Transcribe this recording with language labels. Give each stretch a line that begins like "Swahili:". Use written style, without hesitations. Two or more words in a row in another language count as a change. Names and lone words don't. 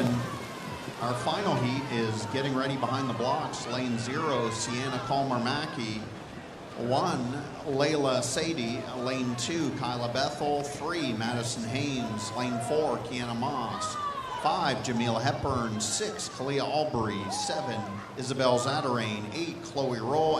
English: Our final heat is getting ready behind the blocks. Lane 0, Sienna Colmer-Mackey. 1, Layla Sadie. Lane 2, Kyla Bethel. 3, Madison Haynes. Lane 4, Kiana Moss. 5, Jamila Hepburn. 6, Kalia Albury. 7, Isabel Zadarane. 8, Chloe Roll.